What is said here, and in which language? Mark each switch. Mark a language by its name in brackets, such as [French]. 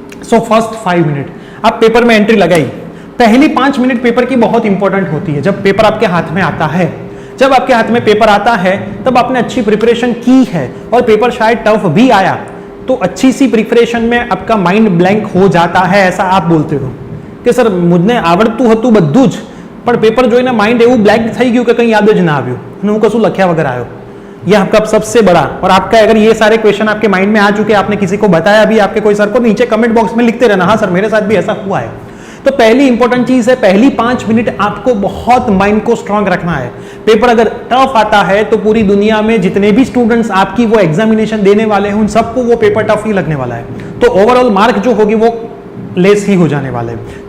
[Hindi] So first 5 minute आप paper में entry लगाई, पहली 5 मिनट पेपर की बहुत इंपॉर्टेंट होती है। जब पेपर आपके हाथ में आता है, जब आपके हाथ में पेपर आता है, तब आपने अच्छी प्रिपरेशन की है और पेपर शायद टफ भी आया, तो अच्छी सी प्रिपरेशन में आपका माइंड ब्लैंक हो जाता है। ऐसा आप बोलते हो कि सर मुझे [Gujarati] आवड़તું હતું બધું જ, પણ પેપર જોઈને માઇન્ડ એવું બ્લેન્ક થઈ ગયું કે કંઈ યાદ જ ના આવ્યું અને હું કશું લખ્યા વગર આવ્યો। [Hindi] ये आपका सबसे बड़ा, और आपका अगर ये सारे क्वेश्चन आपके माइंड में आ चुके, आपने किसी को बताया भी, आपके कोई सर को, नीचे कमेंट बॉक्स में लिखते रहना, हाँ सर मेरे साथ भी ऐसा हुआ है। तो पहली इंपॉर्टेंट चीज है, पहली 5 मिनट आपको बहुत माइंड को स्ट्रांग रखना है। पेपर अगर टफ आता है तो पूरी दुनिया में जितने भी स्टूडेंट्स आपकी वो एग्जामिनेशन देने वाले हैं उन सबको वो पेपर टफ ही लगने वाला है, तो ओवरऑल मार्क जो होगी वो लेस ही हो जाने वाले हैं।